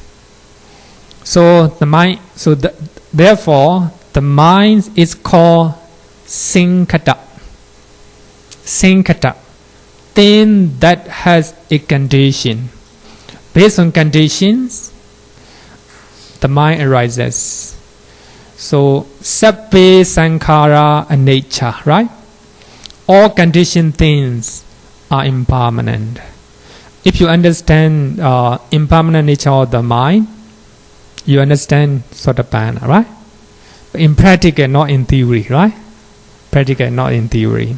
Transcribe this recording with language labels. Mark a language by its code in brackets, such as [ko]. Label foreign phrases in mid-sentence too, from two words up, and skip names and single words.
[en] So the mind, therefore, the mind is called Sinkata. Sinkata, thing that has a condition. Based on conditions, the mind arises. So, [pi] sabbe sankhara anicca, [en] right? All conditioned things are impermanent. If you understand impermanent nature of the mind, you understand Sotapanna, right? But in practice, not in theory, right? Practical, not in theory.